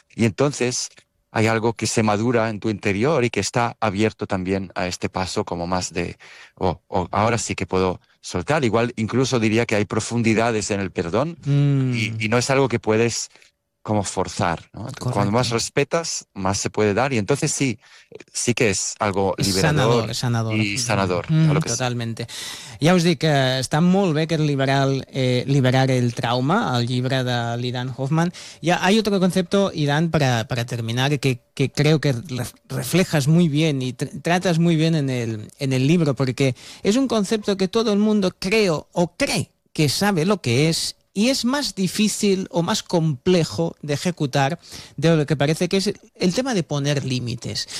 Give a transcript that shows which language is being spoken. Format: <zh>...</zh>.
<es>Y entonces hay algo que se madura en tu interior y que está abierto también a este paso como más de, ahora sí que puedo soltar. Igual incluso diría que hay profundidades en el perdón y no es algo que puedes como forzar, ¿no? Correcto. Cuando más respetas, más se puede dar. Y entonces sí que es algo liberador. Sanador. Totalmente. Sí.</es> <ca>Ja us dic, està molt bé que liberar el trauma, el llibre de l'Idan Hoffman.</ca> <es>Ja, hay otro concepto, Idan, para terminar, que creo que reflejas muy bien y tratas muy bien en el libro, porque es un concepto que todo el mundo cree que sabe lo que es y es más difícil o más complejo de ejecutar de lo que parece, que es el tema de poner límites.</es>